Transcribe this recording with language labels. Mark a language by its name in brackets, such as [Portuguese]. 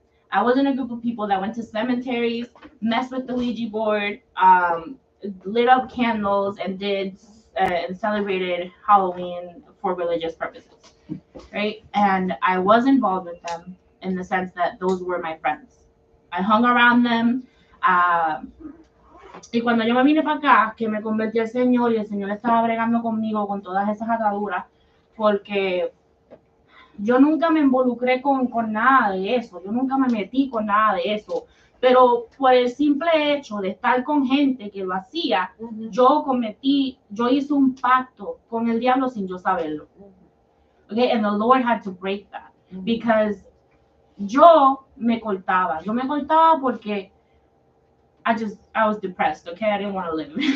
[English] I was in a group of people that went to cemeteries, messed with the Ouija board, lit up candles, and and celebrated Halloween for religious purposes, right? And I was involved with them in the sense that those were my friends. I hung around them. [Spanish] Y cuando yo me vine para acá, que me convertí al Señor y el Señor estaba bregando conmigo con todas esas ataduras, porque yo nunca me involucré con nada de eso, yo nunca me metí con nada de eso, pero por el simple hecho de estar con gente que lo hacía, yo hice un pacto con el diablo sin yo saberlo. [English] Okay, and the Lord had to break that, because [Spanish] yo me cortaba porque [English] I was depressed, okay, I didn't want to live.